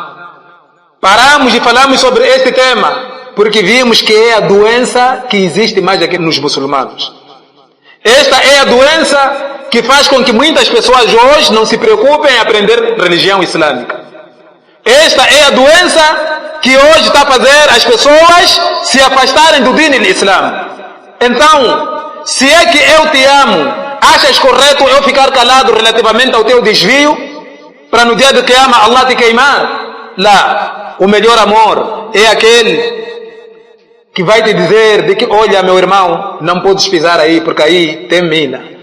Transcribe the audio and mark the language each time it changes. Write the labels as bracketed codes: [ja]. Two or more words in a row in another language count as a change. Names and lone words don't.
[pt] Paramos e falamos sobre este tema porque vimos que é a doença que existe mais aqui nos muçulmanos. Esta é a doença que faz com que muitas pessoas hoje não se preocupem em aprender religião islâmica. Esta é a doença que hoje está a fazer as pessoas se afastarem do [ar] دين الإسلام. [pt] Então, se é que eu te amo, achas correto eu ficar calado relativamente ao teu desvio, para no dia do Qiyamah Allah te queimar? Lá, o melhor amor é aquele que vai te dizer de que, olha meu irmão, não podes pisar aí porque aí tem mina.